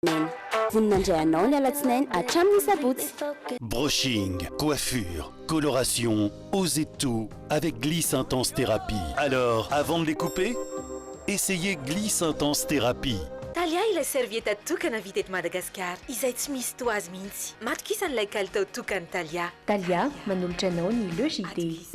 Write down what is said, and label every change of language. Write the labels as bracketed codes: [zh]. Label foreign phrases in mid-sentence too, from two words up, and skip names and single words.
[fr] Brushing, coiffure, coloration, osez tout avec Gliss Intense Thérapie. Alors, avant de les couper, essayez Gliss Intense Thérapie. [mg] Talia ilay servieta tokana vita eto Madagasikara izay tsy misy toazy mihitsy. Matokisa an'ilay kalitao tokany Talia. Talia manolotra anao ny logité.